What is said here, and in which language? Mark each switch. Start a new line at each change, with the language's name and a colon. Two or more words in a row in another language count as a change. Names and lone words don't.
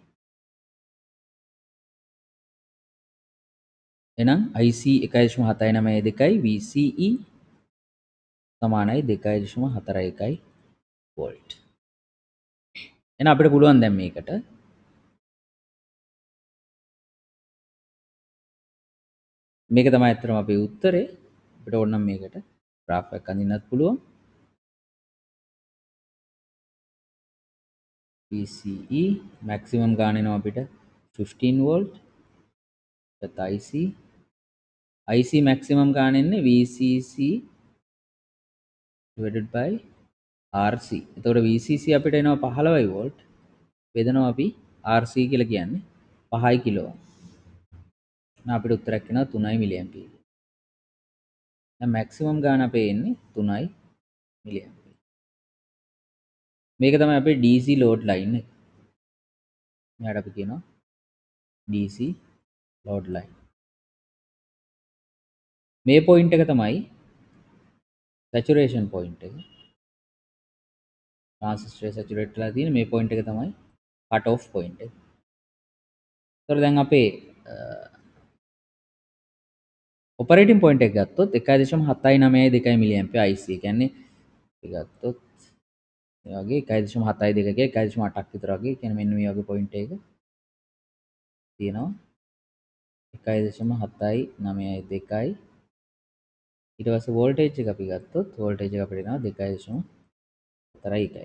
Sinhala: එහෙනම් IC 1.792යි VCE සමානයි 2.41 වෝල්ට්. එහෙනම් අපිට පුළුවන් දැන් මේකට මේක තමයි අත්‍තරම අපේ උත්තරේ. අපිට ඕනනම් මේකට graph එකක් අඳින්නත් පුළුවන්. VCE maximum ගාන එනවා අපිට 15 volt. එතත් IC maximum ගාන එන්නේ
English: VCC divided by RC.
Sinhala: එතකොට VCC අපිට එනවා 15 volt. බෙදනවා අපි RC කියලා කියන්නේ 5 කිලෝ. එහෙනම් අපිට උත්තරයක් එනවා 3 මිලි ඇම්පියර්. දැන් maximum ගාන අපේ එන්නේ 3 මිලි ඇම්පියර්. මේක තමයි අපේ
English: DC load line
Sinhala: එක. මෙයාට අපි කියනවා
English: DC load line.
Sinhala: මේ පොයින්ට් එක තමයි
English: saturation point
Sinhala: එක.
English: transistor saturate
Sinhala: වෙලා තියෙන මේ පොයින්ට් එක තමයි
English: cut off point
Sinhala: එක. ඒතර දැන් අපේ
English: operating point
Sinhala: එක ගත්තොත් 1.792 මිලි ඇම්පියර් IC කියන්නේ අපි ගත්තොත් මේ වගේ 1.72 1.8ක් විතර වගේ කියන්නේ මෙන්න මේ වගේ පොයින්ට් එකක තියෙනවා 1.792යි ඊට පස්සේ වෝල්ටේජ් එක අපි ගත්තොත් වෝල්ටේජ් එක අපිට එනවා 2.41යි.